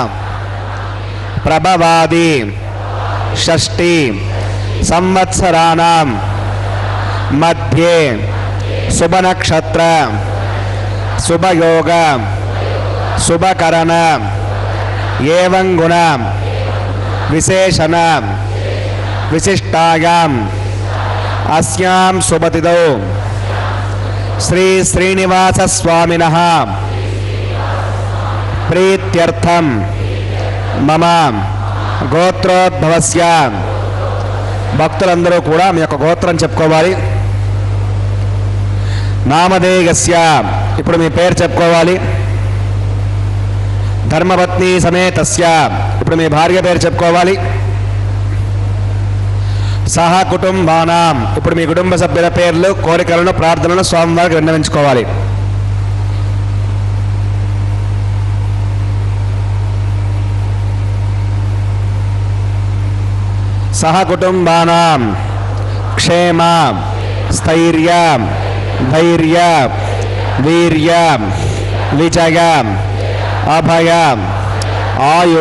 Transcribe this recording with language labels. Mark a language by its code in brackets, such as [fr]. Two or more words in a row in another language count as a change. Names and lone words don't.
[sa] प्रभवादि षष्टि संवत्सराणां मध्ये शुभ नक्षत्र शुभ योग शुभ करण एवं गुण विशेषण विशिष्टायाम् अस्यां शुभतिथौ श्री श्रीनिवास स्वामिनः प्रीत्यर्थं मम గోత్రోద్భవస్య [te] భక్తులందరూ కూడా మీ యొక్క గోత్రం చెప్పుకోవాలి. నామధేయస్య ఇప్పుడు మీ పేరు చెప్పుకోవాలి. [sa] ధర్మపత్ని సమేతస్య [te] ఇప్పుడు మీ భార్య పేరు చెప్పుకోవాలి. [sa] సహ కుటుంబానాం [te] ఇప్పుడు మీ కుటుంబ సభ్యుల పేర్లు కోరికలను ప్రార్థనలను స్వామివారికి విన్నవించుకోవాలి. [sa] सह कुटुंबानां क्षेम स्थैर्य धैर्य वीर्य विजय अभय आयुः